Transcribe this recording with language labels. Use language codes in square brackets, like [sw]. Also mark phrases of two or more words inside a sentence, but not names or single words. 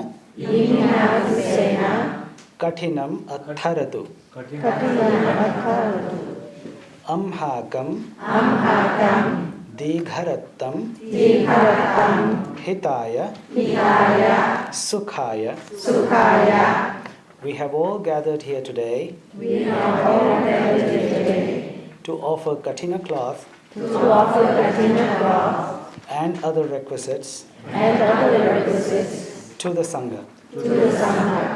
[pi] Iminadusena Kaṭhinam Attharatu [en] Kaṭhina Ceremony [pi] Amhakam Amhakam Digharattam Dikharattam Hitaya Hitaya Sukhaya. Sukhaya. [en] We have all gathered here today We have all gathered today to offer Kaṭhina cloth to offer Kaṭhina cloth and other requisites and other requisites to the Sangha. to the Sangha.